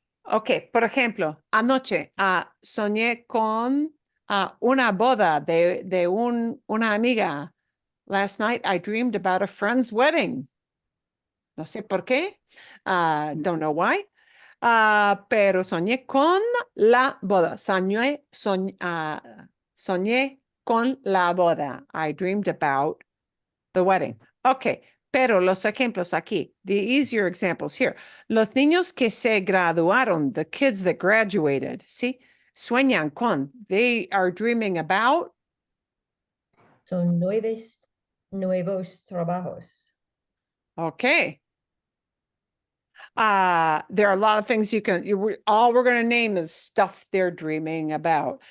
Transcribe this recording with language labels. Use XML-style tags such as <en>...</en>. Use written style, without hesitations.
<es>Ok, por ejemplo, anoche soñé con una boda de una amiga.</es> <en>Last night I dreamed about a friend's wedding.</en> <es>No sé por qué.</es> <en>Don't know why.</en> <es>Pero soñé con la boda. Soñé con la boda.</es> <en>I dreamed about the wedding.</en> <es>Okay, pero los ejemplos aquí,</es> <en>the easier examples here.</en> <es>Los niños que se graduaron,</es> <en>the kids that graduated,</en> <es>¿sí? Sueñan con,</es> <en>they are dreaming about.</en> <es>Son nuevos trabajos.</es> <en>Okay. There are a lot of things all we're going to name is stuff they're dreaming about.</en>